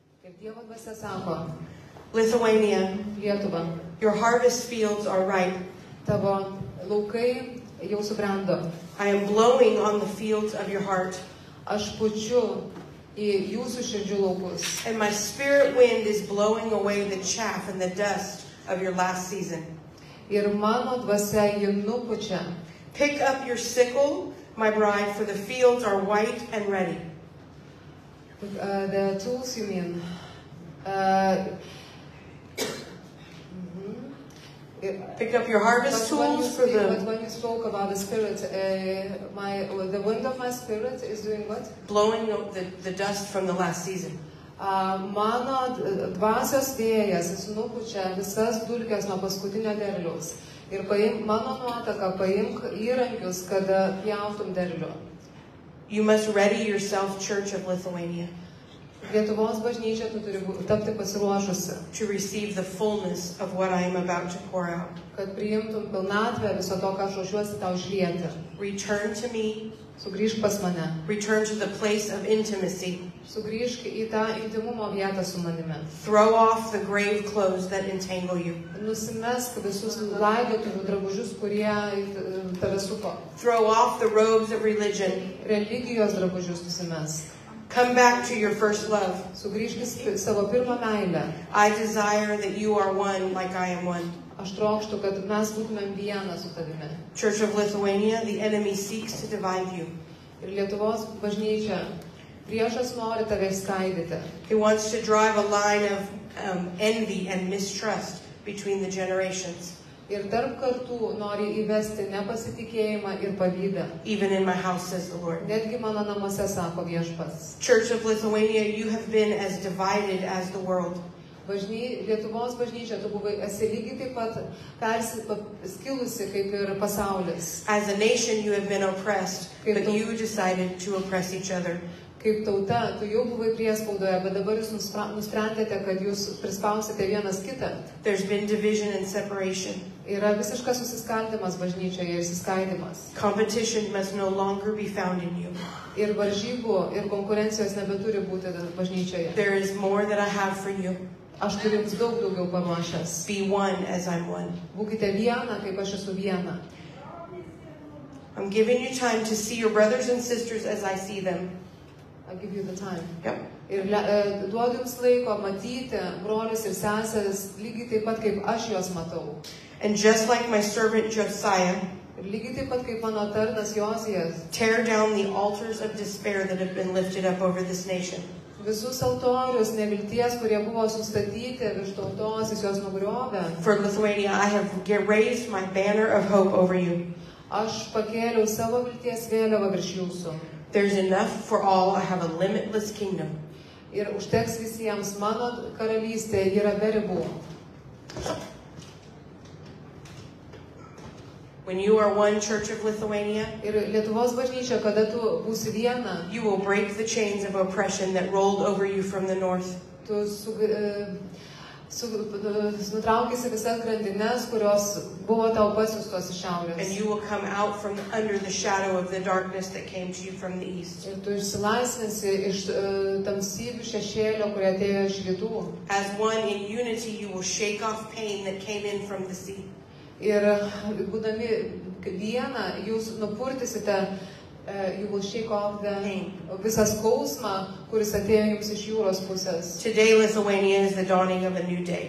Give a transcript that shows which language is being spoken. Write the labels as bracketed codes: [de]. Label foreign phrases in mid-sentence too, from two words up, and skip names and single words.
[lt] Ir Dievo dvasia sako, Lithuania, Lietuva, [en] your harvest fields are ripe. [lt] tavo laukai jau subrendo. [en] I am blowing on the fields of your heart, [lt] Aš pučiu į jūsų širdžių laukus. [en] and my spirit wind is blowing away the chaff and the dust of your last season. [lt] Ir mano dvasia jį nupučia. [en] Pick up your sickle, my bride, for the fields are white and ready. The tools you mean? Pick up your harvest tools for But the when you spoke about the spirit, the wind of my spirit is doing what? blowing the dust from the last season. [lt] Mano dvasios vėjas, jis nupučia visas dulkes nuo paskutinio derliaus. Ir paimk mano nuotaką, paimk įrankius, kad pjautum derlių. [en] You must ready yourself, Church of Lithuania, [lt] Lietuvos bažnyčia tu turi tapti pasiruošusi, [en] to receive the fullness of what I am about to pour out. [lt] kad priimtum pilnatvę viso to, ką aš ruošiuosi tau išlieti. [en] Return to me, [lt] Sugrįžk pas mane. [en] return to the place of intimacy. [lt] Sugrįžk į tą intimumo vietą su manimi. [en] Throw off the grave clothes that entangle you. [lt] Nusimesk visus laidotuvių drabužius, kurie tave supo. [en] Throw off the robes of religion. [lt] Religijos drabužius nusimesk. [en] Come back to your first love. [lt] Sugrįžk į savo pirmą meilę. [en] I desire that you are one like I am one. [lt] Aš trokštu, kad mes būtumėm vieną su tavimi. [en] Church of Lithuania, the enemy seeks to divide you. [lt] Ir Lietuvos bažnyčia, priešas nori tave skaidyti. [en] He wants to drive a line of envy and mistrust between the generations. [lt] Ir tarp kartų nori įvesti nepasitikėjimą ir pavydą. [en] Even in my house, says the Lord. [lt] Netgi mano namuose, sako Viešpats. [en] Church of Lithuania, you have been as divided as the world. [lt] Lietuvos bažnyčia, tu buvai esi lygiai taip pat skilusi kaip ir pasaulis. [en] As a nation, you have been oppressed, but you decided to oppress each other. [lt] Kaip tauta, tu jau buvai priespaudoje, bet dabar jūs nusprendėte, kad jūs prispausite vienas kitą. [en] There's been division and separation. [lt] Yra visiškas susiskaldimas bažnyčioje ir suskaidimas. [en] Competition must no longer be found in you. [lt] Ir varžybų ir konkurencijos nebeturi būti bažnyčioje. [en] There is more that I have for you. [lt] Aš turiu jums daug daugiau paruošęs. [en] Be one as I'm one. [lt] Būkite viena, kaip aš esu viena. [en] I'm giving you time to see your brothers and sisters as I see them. I give you the time. Yep. [lt] Ir duodu jums laiko matyti brolius ir seseris lygiai taip pat, kaip aš juos matau. [en] And just like my servant Josiah, [lt] Ir lygiai taip pat, kaip mano tarnas Jozijas, [en] tear down the altars of despair that have been lifted up over this nation. [lt] visus altorius nevilties, kurie buvo sustatyti virš tautos, jis juos nugriovė. [en] For Lithuania, I have raised my banner of hope over you. [lt] Aš pakėliau savo vilties vėliavą virš jūsų. [en] There's enough for all. I have a limitless kingdom. [lt] Ir užteks visiems, mano karalystė yra be ribų. [en] When you are one, Church of Lithuania, [lt] Ir Lietuvos bažnyčia, kada tu būsi viena, [en] you will break the chains of oppression that rolled over you from the north. [lt] tu nutraukysi visas grandines, kurios buvo tau pasiųstos iš And šiaurės. [en] you will come out from under the shadow of the darkness that came to you from the east. [lt] Ir tu išsilaisvinsi iš tamsybių šešėlio, kurie atėjo iš rytų. [en] As one in unity, you will shake off pain that came in from the sea. [lt] Ir būdami viena, jūs nupurtysite, [en] you will shake off [lt] visą skausmą, kuris atėjo jums iš jūros pusės. [en] Today, Lithuania is the dawning of a new day.